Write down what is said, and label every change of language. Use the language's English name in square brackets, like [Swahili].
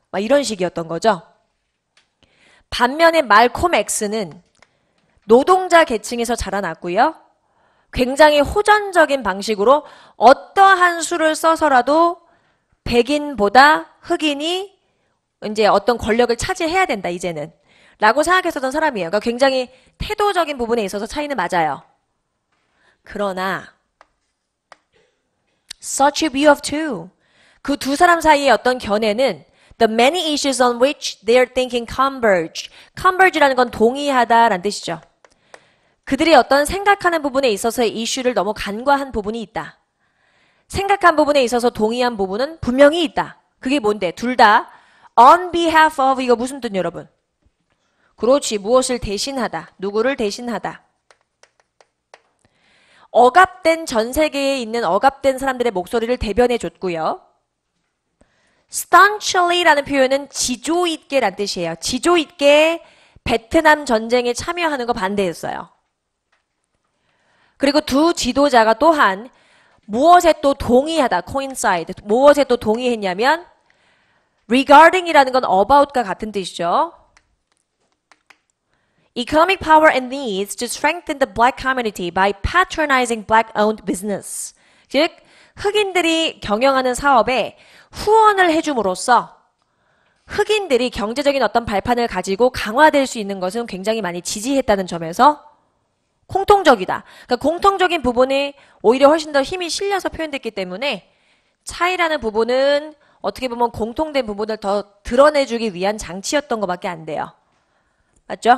[Korean] 막 이런 식이었던 거죠. 반면에 말콤 X는 노동자 계층에서 자라났고요. 굉장히 호전적인 방식으로 어떠한 수를 써서라도 백인보다 흑인이 이제 어떤 권력을 차지해야 된다, 이제는. 라고 생각했었던 사람이에요. 그러니까 굉장히 태도적인 부분에 있어서 차이는 맞아요. 그러나 [English] such a view of two. [Korean] 그 두 사람 사이의 어떤 견해는 [English] the many issues on which their thinking converge. [Korean] converge라는 건 동의하다라는 뜻이죠. 그들이 어떤 생각하는 부분에 있어서의 이슈를 너무 간과한 부분이 있다. 생각한 부분에 있어서 동의한 부분은 분명히 있다. 그게 뭔데? 둘 다 [English] on behalf of [Korean] 이거 무슨 뜻 여러분? 그렇지. 무엇을 대신하다. 누구를 대신하다. 억압된 전 세계에 있는 억압된 사람들의 목소리를 대변해 줬고요. staunchly라는 표현은 지조 있게란 뜻이에요. 지조 있게 베트남 전쟁에 참여하는 거 반대했어요. 그리고 두 지도자가 또한 무엇에 또 동의하다, coincide, 무엇에 또 동의했냐면 regarding이라는 건 about과 같은 뜻이죠. [English] Economic power and needs to strengthen the black community by patronizing black-owned business. [Korean] 즉, 흑인들이 경영하는 사업에 후원을 해줌으로써 흑인들이 경제적인 어떤 발판을 가지고 강화될 수 있는 것은 굉장히 많이 지지했다는 점에서 공통적이다. 그러니까 공통적인 부분이 오히려 훨씬 더 힘이 실려서 표현됐기 때문에 차이라는 부분은 어떻게 보면 공통된 부분을 더 드러내주기 위한 장치였던 것밖에 안 돼요. 맞죠?